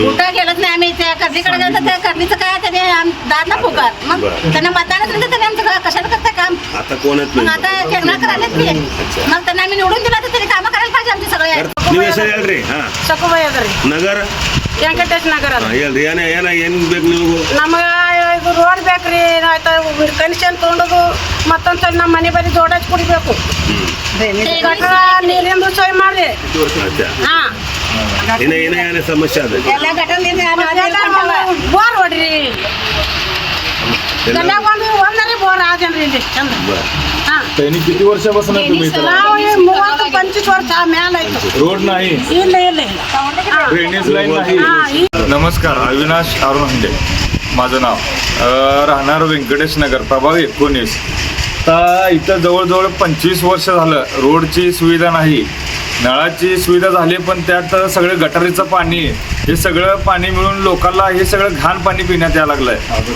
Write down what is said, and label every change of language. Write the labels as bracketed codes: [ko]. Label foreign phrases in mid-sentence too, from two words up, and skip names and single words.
[mr] कुठं गेलंच नाही आम्ही. त्या कर्दीकडे गेलो तर त्या कर्दीचं काय त्याने दाद ना पुकार. मग त्यांना मतदानच दिलं तर आमचं कशाला करतं काम. आता कोणच मग आता खेळणार करायला की मग त्यांना आम्ही निवडून दिला तर त्यांनी कामं करायला पाहिजे आमचे सगळे. सकुबाई वगैरे नगर व्यंकटेश नगर [kn] ರೋಡ್ ಬೇಕ್ರಿ ಆಯ್ತು ಕನೆಕ್ಷನ್ ತೊಗೊಂಡು ಮತ್ತೊಂದು ಸಲ ನಮ್ಮ ಮನೆ ಬರೀ ಜೋಡ ಕೊಡಬೇಕು ಗಟರ ನೀರಿಂದು ಸೋಯ್ ಮಾಡ್ರಿ. [mr] समस्या [kn] ಎಲ್ಲ ಘಟನೆ ಬೋರ್ ಹೊಡ್ರಿ. ಒಂದನೇ ಬೋರ್ ಆದೇನ್ರಿ ಇಲ್ಲಿ ಚಂದ. [mr] त्यांनी किती वर्षापासून तुम्ही इथं? [kn] ನಾವು 30-25 ವರ್ಷ ಮ್ಯಾಲ ಆಯ್ತು. [mr] रोड नाही, [kn] ಇಲ್ಲ ಇಲ್ಲ [en] drainage line [mr] नाही. नमस्कार, अविनाश अरुण हंडे माझं नाव. राहणार व्यंकटेश नगर, प्रभाग 19. आता इथं जवळजवळ 25 वर्ष झालं रोडची सुविधा नाही, नळाची सुविधा झाली, पण त्यात सगळं गटारीचं पाणी, हे सगळं पाणी मिळून लोकांना हे सगळं घाण पाणी पिण्यात यायला लागलं आहे.